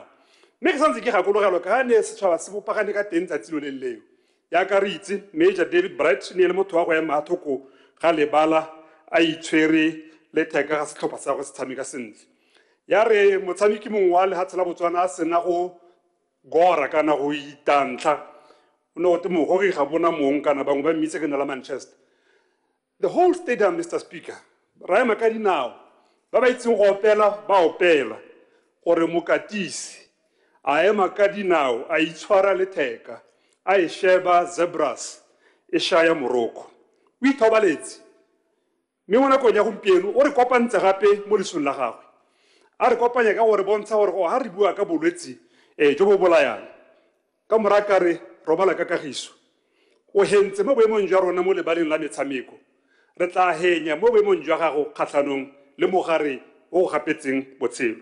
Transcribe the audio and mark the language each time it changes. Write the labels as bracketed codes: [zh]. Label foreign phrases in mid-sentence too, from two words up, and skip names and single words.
[tn] Mme ke santse ke gakologelwa ka ne setšhaba se bopagane ka teng tsatsi lo le leo yaka re itse Major David Bright ne le motho wa go ema thoko ga lebala a itshwere le theka ga setlhopha sa go se tshameka sentle. Ya re motshameki mongwe wa lehatshe la Botswana a sena go gora kana go itantla o ne gote mogogi ga bona mong kana bangwe ba mmitse ke na la Manchester. [en] The whole stadium, Mr. Speaker, [tn] ra ema ka dinao ba ba itseng go opela ba opela gore mokatisi a ema ka dinao a itshwara le theka a e sheba zebras e shaya Morocco. O ithobaletse mme mo nakong ya gompieno o re kopantse gape mo lesong la gagwe a re kopanya ka gore bontsha gore ga re bua ka bolwetse jo bo bolayang ka moraka re robala ka kagiso o hentse mo boemong jwa rona mo lebaleng la metshameko re tla henya mo boemong jwa gago kgatlhanong le mogare o go gapetseng botshelo.